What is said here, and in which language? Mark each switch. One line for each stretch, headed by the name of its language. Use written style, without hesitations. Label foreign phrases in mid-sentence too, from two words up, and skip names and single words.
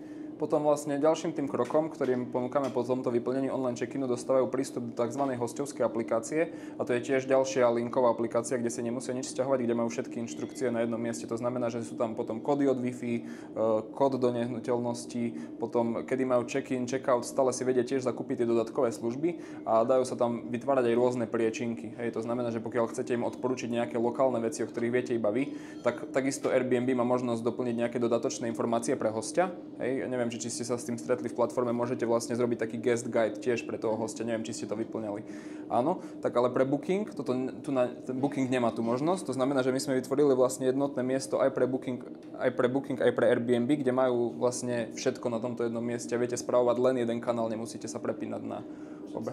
Slovak: Potom vlastne ďalším tým krokom, ktorým ponúkame po tomto vyplnení
English: online check-inu,
Slovak: dostávajú prístup do tzv. Hostovskej aplikácie a to je tiež ďalšia linková aplikácia, kde si nemusia nič sťahovať, kde majú všetky inštrukcie na jednom mieste. To znamená, že sú tam potom kódy od Wi-Fi, kód do nehnuteľnosti, potom kedy majú
English: check-in, check-out,
Slovak: stále si vedia tiež zakúpiť tie dodatkové služby a dajú sa tam vytvárať aj rôzne priečinky. Hej, to znamená, že pokiaľ chcete im odporučiť nejaké lokálne veci, o ktorých viete iba vy, tak takisto Airbnb má možnosť doplniť nejaké dodatočné informácie pre hostia. Hej, neviem, či ste sa s tým stretli v platforme, môžete vlastne zrobiť taký
English: guest guide
Slovak: tiež pre toho hostia, neviem, či ste to vyplňali. Áno, tak ale pre Booking, ten Booking nemá tú možnosť, to znamená, že my sme vytvorili vlastne jednotné miesto aj pre Booking, aj pre Airbnb, kde majú vlastne všetko na tomto jednom mieste a viete spravovať len jeden kanál, nemusíte sa prepínať na obe.